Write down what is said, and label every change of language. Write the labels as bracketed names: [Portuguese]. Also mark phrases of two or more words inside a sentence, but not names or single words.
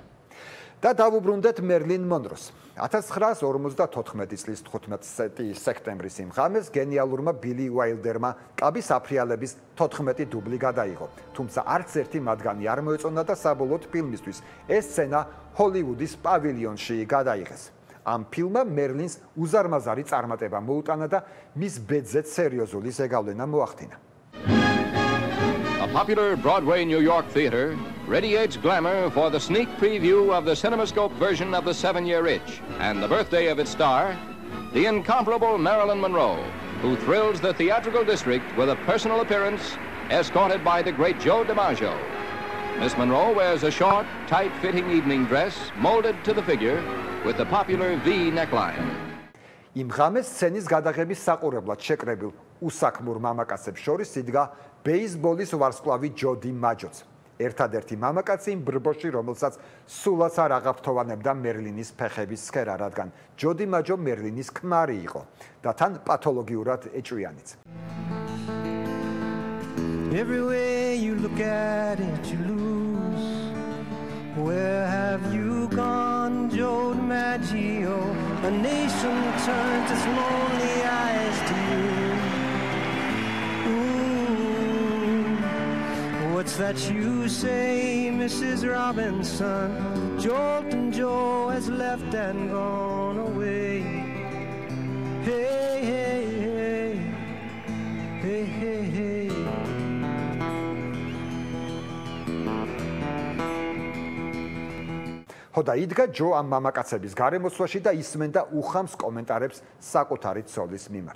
[Georgian] და დავუბრუნდეთ მერლინ მონროს. 1954 წლის 15 სექტემბრის იმ ღამეს გენიალურმა ბილი უაილდერმა კაბის აფრიალების 14 დუბლი გადაიღო. თუმცა არც ერთი მათგანი არ მოეწონა და საბოლოოდ ფილმისთვის ეს სცენა ჰოლივუდის პავილიონში გადაიღეს. ამ ფილმმა მერლინს უზარმაზარი წარმატება მოუტანა და მის ბედზეც სერიოზული ზეგავლენა მოახდინა. [English] A popular Broadway New York theater radiates glamour for the sneak preview of the CinemaScope version of The 7-Year Itch and the birthday of its star, the incomparable Marilyn Monroe, who thrills the theatrical district with a personal appearance escorted by the great Joe DiMaggio. Miss Monroe wears a short, tight-fitting evening dress molded to the figure with the popular V neckline. [Georgian] იმ ღამეს სცენის გადაღების საყურებლად შეკრებილ უსაქმურ მამაკაცებს შორის იდგა ბეისბოლის ვარსკვლავი ჯო დიმაჯოც. ერთადერთი მამაკაცი იმ ბრბოში, რომელსაც სულაც არ აღაფრთოვანებდა მერლინის ფეხების სქერა, რადგან ჯო დიმაჯო მერლინის ქმარი იყო და თან პათოლოგიურად ეჭვიანიც. [English] Everywhere you look at it, you lose. Where have you gone, Joe DiMaggio? A nation turns its lonely eyes to you. Ooh, what's that you say, Mrs. Robinson? Jolton Joe has left and gone away. Hey, hey, hey, hey, hey, hey. [Georgian] ხოდა იდგა ჯო ამ მამაკაცების გარემოცვაში და ისმენდა უხამს კომენტარებს საკუთარი ცოლის მიმართ.